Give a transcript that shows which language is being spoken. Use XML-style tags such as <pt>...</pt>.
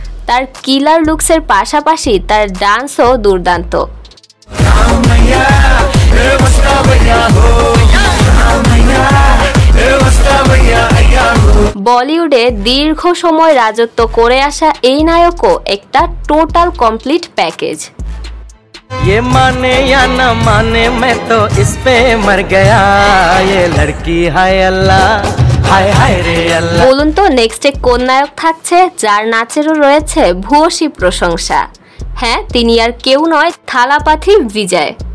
<bn>তার কিলার লুকসের পাশাপাশি তার ডান্সও দুর্দান্ত। বলিউডে দীর্ঘ সময় রাজত্ব করে আসা এই নায়কও একটা টোটাল কমপ্লিট প্যাকেজ।</bn> <hi>ये माने या न माने मैं तो इस पे मर गया ये लड़की हाय अल्लाह हाय हाय रे अल्लाह।</hi> <bn>বলুন তো নেক্সটে কোন নায়ক থাকছে যার নাচেরও রয়েছে ভূয়সী প্রশংসা? হ্যাঁ, তিনি আর কেউ নয়, থালাপাথি বিজয়।</bn>